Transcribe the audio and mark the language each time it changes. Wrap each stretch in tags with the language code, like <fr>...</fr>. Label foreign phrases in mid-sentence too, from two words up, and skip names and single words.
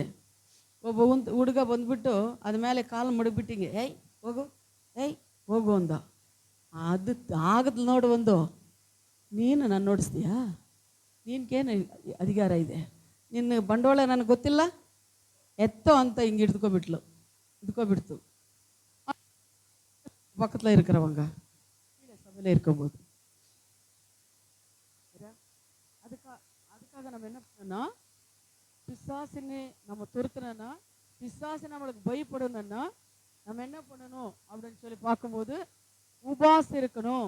<kn>ಒಬ್ಬ ಹುಡುಗ ಬಂದ್ಬಿಟ್ಟು ಅದ ಮೇಲೆ ಕಾಲು ಮಡಗ್ಬಿಟ್ಟಿಂಗೆ, ಏಯ್ ಹೋಗು, ಏಯ್ ಹೋಗು ಅಂದ. ಅದು ಆಗದ್ ನೋಡು, ಒಂದು ನೀನು ನಾನು ನೋಡಿಸ್ತೀಯಾ? ನೀನ್ಗೇನು ಅಧಿಕಾರ ಇದೆ? ನಿನ್ನ ಬಂಡವಾಳ ನನಗೆ ಗೊತ್ತಿಲ್ಲ, ಎತ್ತೋ ಅಂತ ಹಿಂಗೆ ಹಿಡ್ಕೊಬಿಡ್ತು.</kn> <ta>பக்கத்தில் இருக்கிறவங்க சபையில் இருக்கும்போது அதுக்காக நம்ம என்ன பண்ணோம்னா, பிசாசினை நம்ம துரத்துனா, பிசாசு நம்மளுக்கு பயப்படணும்னா நம்ம என்ன பண்ணணும் அப்படின்னு சொல்லி பார்க்கும்போது, உபாசம் இருக்கணும்.</ta>